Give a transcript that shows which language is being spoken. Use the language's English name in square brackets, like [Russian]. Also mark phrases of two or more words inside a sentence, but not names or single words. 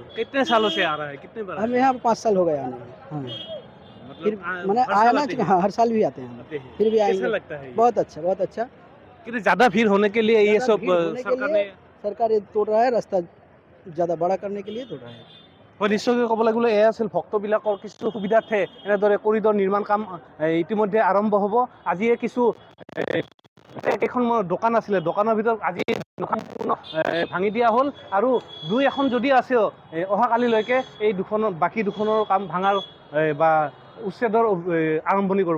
[Hindi] कितने सालों से आ रहा है, कितने बार हम यहाँ 5 साल हो गए आने में। हाँ, फिर मैंने आया ना, हाँ हर साल भी आते हैं, फिर भी आएंगे। लगता है बहुत अच्छा, बहुत अच्छा। कि ज़्यादा भीड़ होने के लिए ये सब सरकार ये तोड़ रहा है, रास्ता ज़्यादा बड़ा करने के लिए तोड़ रहा है। [Assamese] নিশ্চয়কৈ ক'বলৈ গ'লে এয়া আছিল ভক্তবিলাকৰ কিছু সুবিধাৰ্থে এনেদৰে কৰিডৰ নিৰ্মাণ কাম ইতিমধ্যে আৰম্ভ হ'ব। আজিয়ে কিছু এখন দোকান আছিলে, দোকানৰ ভিতৰত আজি দোকান ভাঙি দিয়া হ'ল আৰু দুই এখন যদি আছেও অহাকালিলৈকে এই দুখনৰ বাকী দুখনৰ কাম ভাঙাৰ বা উচ্ছেদৰ আৰম্ভণি কৰিব।